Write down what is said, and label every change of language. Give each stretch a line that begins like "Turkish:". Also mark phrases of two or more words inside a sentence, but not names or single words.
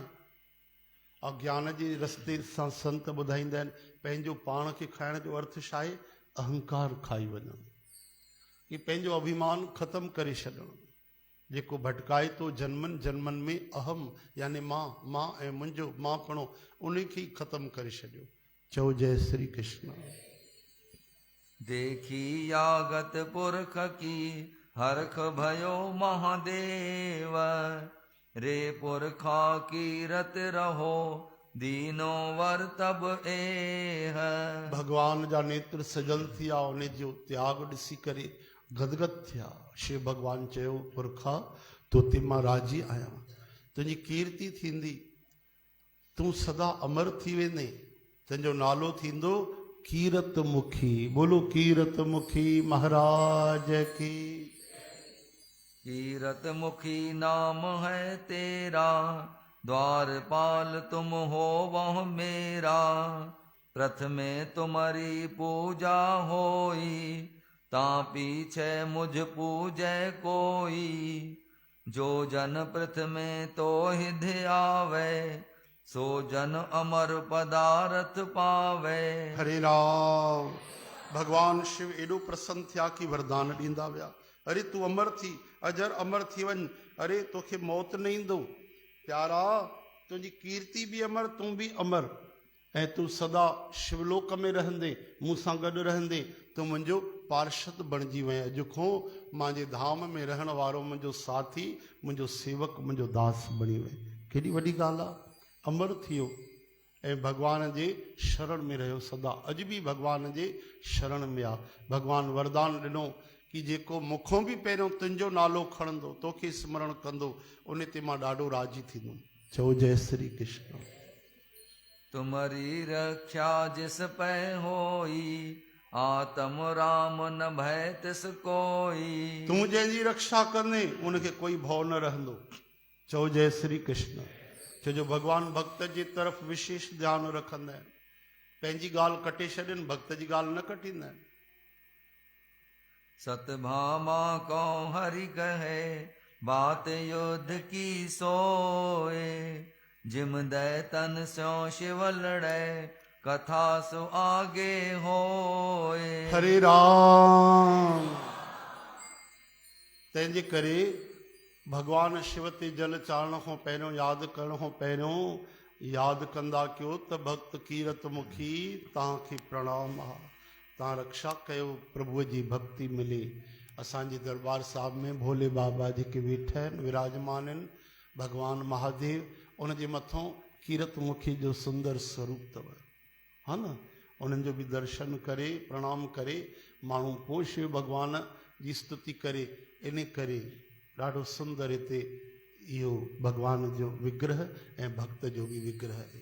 Sindhi: अज्ञान जे रस्ते सां संत ॿुधाईंदा आहिनि, पंहिंजो पाण खे खाइण जो अर्थ छा आहे? अहंकार खाई वञणु, ही पंहिंजो अभिमान ख़तमु करे छॾणु। जेको भटकाए थो जन्मनि जन्मनि में अहम यानी मां ऐं मुंहिंजो मांपणो, उन खे ई ख़तमु करे छॾियो। चओ जय श्री कृष्ण।
Hindi: देखी यागत पुरख की हरख भयो महादेव, रे पुरखा कीरत रहो दीनो वर तब एह।
Sindhi: भगवान जा नेत्र सजल थिया, उन जो त्याग ॾिसी करे गदगद थिया। शिव भॻवानु चयो, पुरखा तोते मां राज़ी आहियां, तुंहिंजी कीर्ति थींदी, तूं सदा अमर थी वेंदे, तुंहिंजो नालो थींदो कीरत मुखी।
Hindi: बोलो कीरत मुखी महाराज की। कीरत मुखी नाम है तेरा, द्वारपाल तुम हो वह मेरा। प्रथमे तुम्हारी पूजा होई, ता पीछे मुझ पूजे कोई। जो जन प्रथमे तो हिध आवे, सो जन अमर पदारथ पावे।
Sindhi: हरे राम। भगवान शिव एॾो प्रसन्न थिया कि वरदान ॾींदा विया। अरे तूं अमर थी, अजर अमर थी वञ, अरे तोखे मौत न ईंदो। प्यारा तुंहिंजी कीर्ति बि अमर, तूं बि अमर, ऐं तूं सदा शिवलोक में रहंदे, मूंसां गॾु रहंदे, तूं मुंहिंजो पार्षद बणिजी वएं। अॼु खां मुंहिंजे धाम में रहण वारो मुंहिंजो साथी, मुंहिंजो सेवक, मुंहिंजो दास बणी वएं। केॾी वॾी ॻाल्हि आहे। अमर थी वियो ऐं भॻवान जे शरण में रहियो सदा। अॼु बि भॻवान जे शरण में आहे। भॻवानु वरदान ॾिनो कि जेको मूंखों बि पहिरियों तुंहिंजो नालो खणंदो, तोखे स्मरण कंदो, उन ते मां ॾाढो राज़ी थींदुमि। चओ जय श्री कृष्ण।
Hindi: तुम्हारी रक्षा जिस पै होई, आत्म राम न भय तिस कोई।
Sindhi: तूं जंहिंजी रक्षा कंदे उनखे कोई भउ न रहंदो। चओ जय श्री कृष्ण। छो जो भॻवानु भक्त जे तरफ़ विशेष ध्यानु रखंदा आहिनि। पंहिंजी ॻाल्हि कटे छॾनि, भक्त जी ॻाल्हि न कटींदा आहिनि।
Hindi: सतभामा को हरि कहे, बात युद्ध की सोए। जिम दय तन स्यो शिव लड़े, कथा सो आगे होए।
Sindhi: हरे राम। तंहिंजे करे भॻवान शिव ते जल चाढ़ण खां पहिरियों, यादि करण खां पहिरियों यादि कंदा कयो त भक्त कीरत मुखी तव्हांखे प्रणाम आहे, तव्हां रक्षा कयो, प्रभुअ जी भक्ति मिले। असांजे दरबार साहिब में भोले बाबा जेके वेठा आहिनि, विराजमान आहिनि, भॻवानु महादेव, उनजे मथां कीरत मुखी जो सुंदर स्वरूप अथव, हा न। उन्हनि जो बि दर्शन करे प्रणाम करे माण्हू पोइ शिव भॻवान जी स्तुति करे। इन करे ॾाढो सुंदर हिते इहो भॻवान जो विग्रह ऐं भक्त जो बि विग्रह आहे।